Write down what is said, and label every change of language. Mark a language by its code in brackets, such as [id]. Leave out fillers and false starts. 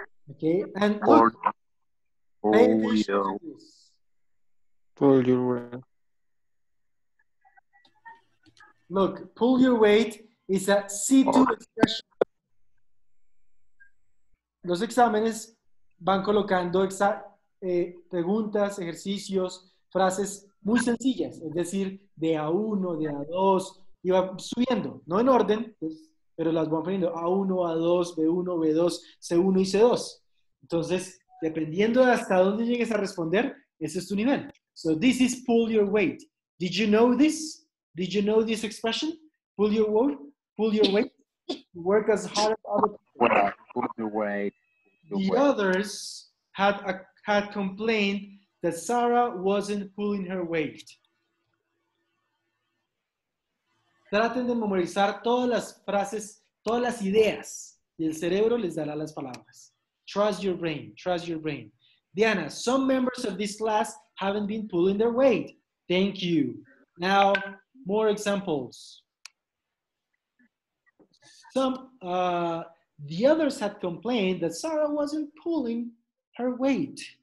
[en] Okay, and look, pay attention to this. Pull your weight. Look, pull your weight is a C2 expression. [es] Los exámenes van colocando preguntas, ejercicios, frases muy sencillas, es decir, de A1, de A2, y va subiendo, no en orden, pues, pero las van poniendo A1, A2, B1, B2, C1 y C2. Entonces, dependiendo de hasta dónde llegues a responder, ese es tu nivel. [en] So this is pull your weight. Did you know this? Did you know this expression? Pull your weight. Pull your weight. Work as hard as other people. Well, pull your weight. The others had complained that Sarah wasn't pulling her weight. [es] Traten de memorizar todas las frases, todas las ideas, y el cerebro les dará las palabras. [en] Trust your brain, trust your brain. Diana, some members of this class haven't been pulling their weight. Thank you. Now, more examples. The others had complained that Sarah wasn't pulling her weight.